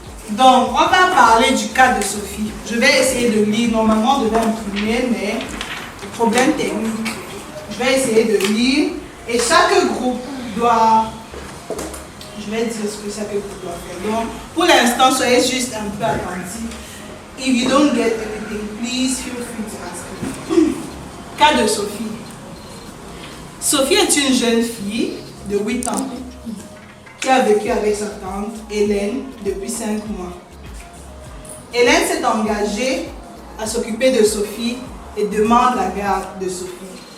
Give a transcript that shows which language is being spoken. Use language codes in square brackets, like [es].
[fr] Donc, on va parler du cas de Sophie. Je vais essayer de lire. Normalement, on devait imprimer, mais problème technique. Je vais essayer de lire. Et chaque groupe doit... Je vais dire ce que chaque groupe doit faire. Donc, pour l'instant, soyez juste un peu attentifs. [en] If you don't get anything, please feel free to ask me. [fr] Cas de Sophie. Sophie est une jeune fille de 8 ans qui a vécu avec sa tante Hélène depuis 5 mois. Hélène s'est engagée à s'occuper de Sophie et demande la garde de Sophie.